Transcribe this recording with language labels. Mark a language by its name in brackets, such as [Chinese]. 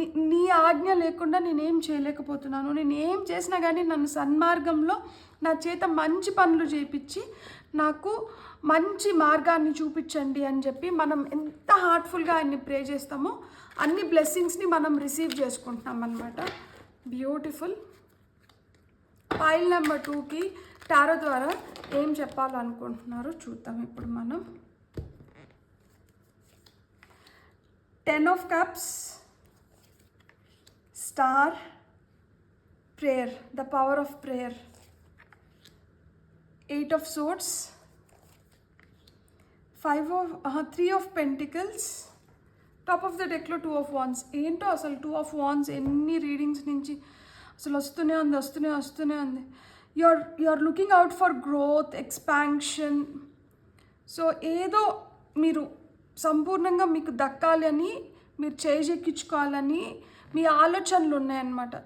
[Telugu] నీ ఆజ్ఞ లేకుండా నేనేం చేయలేకపోతున్నాను, నేను ఏం చేసినా కానీ నన్ను సన్మార్గంలో నా చేత మంచి పనులు చేయించి నాకు మంచి మార్గాన్ని చూపించండి అని చెప్పి మనం ఎంత హార్ట్ఫుల్గా ఆయన్ని ప్రే చేస్తామో అన్ని బ్లెస్సింగ్స్ని మనం రిసీవ్ చేసుకుంటున్నాం అన్నమాట. బ్యూటిఫుల్. పైల్ నెంబర్ 2కి టారో ద్వారా ఏం చెప్పాలనుకుంటున్నారో చూద్దాం ఇప్పుడు మనం. [English] 10 of Cups, Star, Prayer, the power of prayer. 8 of Swords, 3 of Pentacles, top of the deck లో 2 of Wands. [Telugu] ఏంటో అసలు 2 of Wands ఎన్ని రీడింగ్స్ నుంచి అసలు వస్తూనే ఉంది. [English] You are looking out for growth, expansion. [Telugu] So ఏదో మీరు సంపూర్ణంగా మీకు దక్కాలి అని, మీరు చేజెక్కించుకోవాలని మీ ఆలోచనలు ఉన్నాయన్నమాట.